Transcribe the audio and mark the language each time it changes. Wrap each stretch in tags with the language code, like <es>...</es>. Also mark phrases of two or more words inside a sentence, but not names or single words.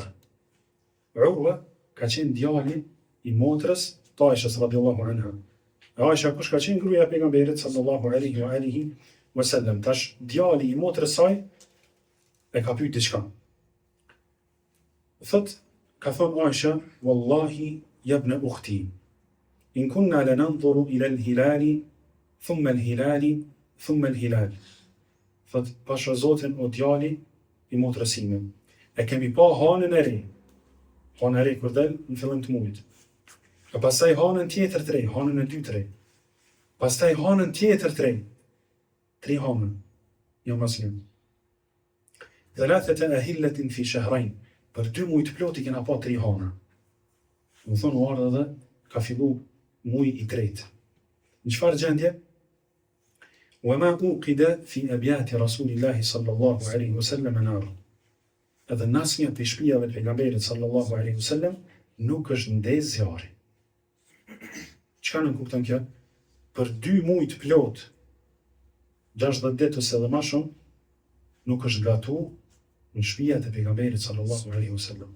<sq>Urwa ka qenë djali i motrës të Aishës</sq> <ar>رضي الله عنها.</ar> <sq>Aisha kush ka qenë gruaja e pejgamberit</sq> <ar>صلى الله عليه وسلم.</ar> <sq>Tash djali i motrës saj e ka pyet diçka. Ka thonë Aisha,</sq> <ar>والله يا ابن أختي إن كنا لننظر إلى الهلال ثم الهلال ثم الهلال.</ar> <sq>Thot, pasha Zotin o djali i motrës sime, e kemi pa hanën e re. Hanë e re kur del në fillim të muajit. E pastaj hanën tjetër të re, hanën e dytë të re. Pastaj hanën tjetër të re. 3 hanën, jo mas një.</sq> <ar>ثلاثة أهلة في شهرين.</ar> <sq>Për 2 muaj të plot i kena pa 3 hana. Më thonë u ardhë edhe ka fillu muaj i tretë. Në çfarë gjendje?</sq> <ar>وما أوقد في أبيات رسول الله صلى الله عليه وسلم نار.</ar> <sq>Edhe në asnjë prej shtëpive të pejgamberit</sq> <ar>صلى الله عليه وسلم</ar> <sq>nuk është ndez zjarri. Çka nuk kupton kjo? Për 2 muaj të plot, 60 ditë ose edhe më shumë, nuk është gatu në shtëpiat e pejgamberit</sq> <ar>صلى الله عليه وسلم.</ar>